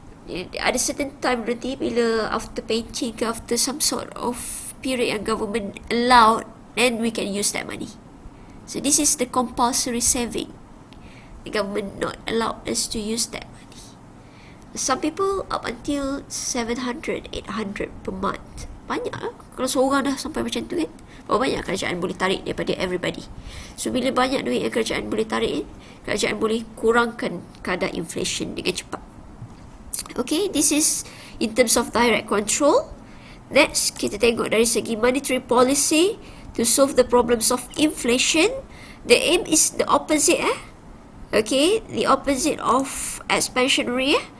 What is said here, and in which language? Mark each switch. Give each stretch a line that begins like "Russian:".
Malay: Ada
English: certain time
Malay: nanti bila
English: after pension ke, after some sort of period
Malay: yang
English: government allowed, then we can use that money. So this is the compulsory saving. The government not allowed us to use that money. Some people up until 700, 800 per month.
Malay: Banyak lah. Kalau seorang dah sampai macam tu kan, berapa banyak kerajaan boleh tarik daripada
English: everybody.
Malay: So bila banyak duit yang kerajaan boleh tarik, kerajaan boleh kurangkan kadar inflation dengan cepat.
English: Okay, this is in terms of direct control. Next,
Malay: kita tengok dari segi
English: monetary policy to solve the problems of inflation. The aim is the opposite. Okay, the opposite of expansionary.